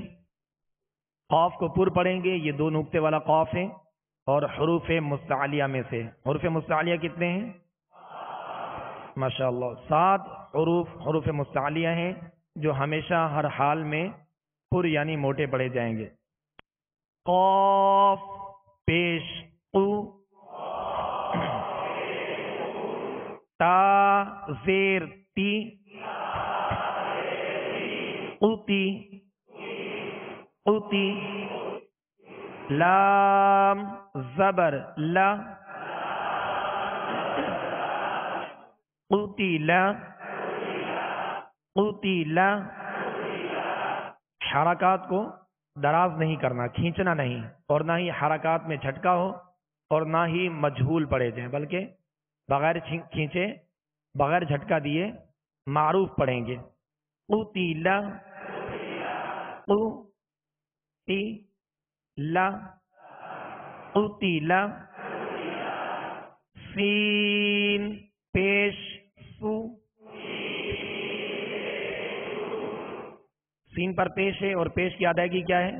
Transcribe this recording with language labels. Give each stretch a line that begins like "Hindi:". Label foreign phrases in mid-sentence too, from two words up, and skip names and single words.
Urdu: قاف کو پر پڑھیں گے، یہ 2 نقطے والا قاف ہے اور حروف مستعلیہ میں سے۔ حروف مستعلیہ کتنے ہیں؟ ماشاءاللہ 7 حروف مستعلیہ ہیں جو ہمیشہ ہر حال میں پر یعنی موٹے پڑھے جائیں گے۔ قاف پیش قو، تا زیر تی، قوتی قوتی، لام زبر لا، قوتی لا قوتی لا۔ حرکات کو دراز نہیں کرنا، کھینچنا نہیں، اور نہ ہی حرکات میں جھٹکا ہو اور نہ ہی مجہول پڑھے جائیں، بلکہ بغیر کھینچے بغیر جھٹکا دیے معروف پڑھیں گے۔ قتل قتل قتل، سین پیش سو، سین پر پیش ہے اور پیش کی ادائیگی کیا ہے؟